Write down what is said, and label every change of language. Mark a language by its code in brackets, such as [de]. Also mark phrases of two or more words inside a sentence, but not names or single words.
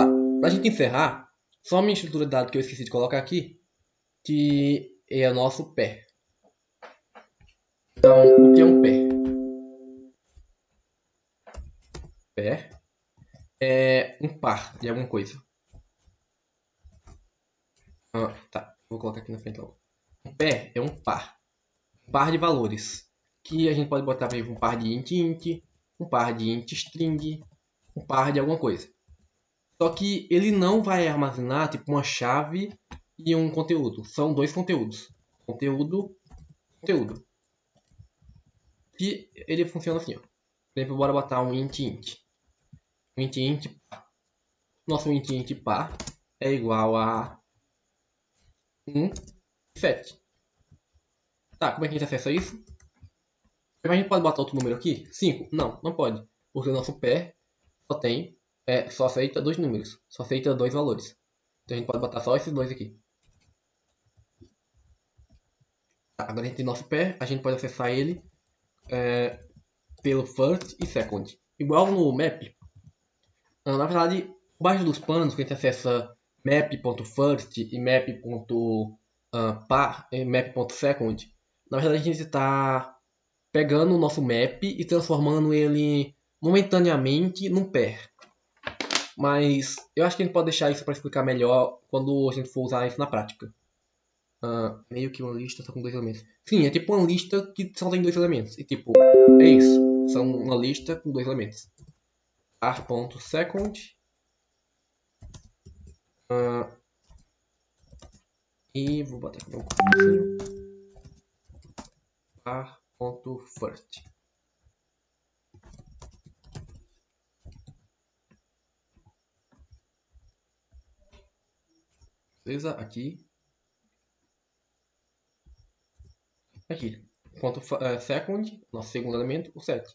[pt] Pra gente encerrar, só a minha estrutura de dados que eu esqueci de colocar aqui, que é o nosso pair. Então, o que é um pair? Pair é um par de alguma coisa. Tá, vou colocar aqui na frente logo. Um pair é um par. Um par de valores. Que a gente pode botar, por exemplo, um par de int, um par de int string, um par de alguma coisa. Só que ele não vai armazenar tipo uma chave e um conteúdo. São dois conteúdos. Conteúdo, conteúdo. E ele funciona assim, ó. Por exemplo, bora botar um int. Um int par. Nosso int par é igual a 1, 7. Tá, como é que a gente acessa isso? Mas a gente pode botar outro número aqui? 5? Não, não pode. Porque o nosso pair só aceita dois números. Só aceita dois valores. Então a gente pode botar só esses dois aqui. Tá, agora a gente tem nosso pair. A gente pode acessar ele pelo first e second. Igual no map. Na verdade, abaixo dos panos, que a gente acessa map.first e map.second, na verdade a gente está pegando o nosso map e transformando ele momentaneamente num pair. Mas eu acho que a gente pode deixar isso para explicar melhor quando a gente for usar isso na prática. Meio que uma lista só com dois elementos. Sim, é tipo uma lista que só tem dois elementos. E tipo, é isso. São uma lista com dois elementos. par.second e vou botar aqui um pouquinho. par.first. Beleza? Aqui. Ponto second, nosso segundo elemento, o 7.